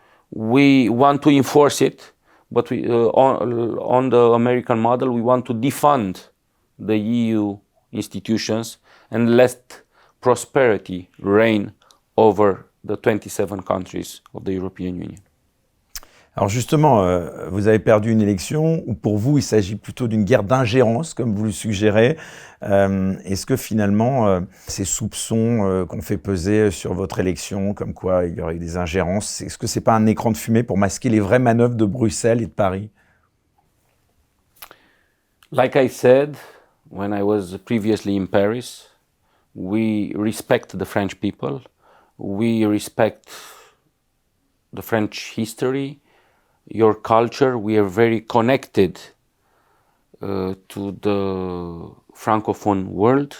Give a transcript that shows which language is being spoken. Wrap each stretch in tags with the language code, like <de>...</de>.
<en>We want to enforce it, but we, on the American model, we want to defund the EU institutions and let prosperity reign over the 27 countries of the European Union.</en> <fr>Alors justement, vous avez perdu une élection où pour vous, il s'agit plutôt d'une guerre d'ingérence, comme vous le suggérez. Est-ce que finalement, ces soupçons qu'on fait peser sur votre élection, comme quoi il y aurait des ingérences, est-ce que ce n'est pas un écran de fumée pour masquer les vraies manœuvres de Bruxelles et de Paris?</fr> <en>Like I said, when I was previously in Paris, we respect the French people, we respect the French history, your culture. We are very connected to the Francophone world.</en>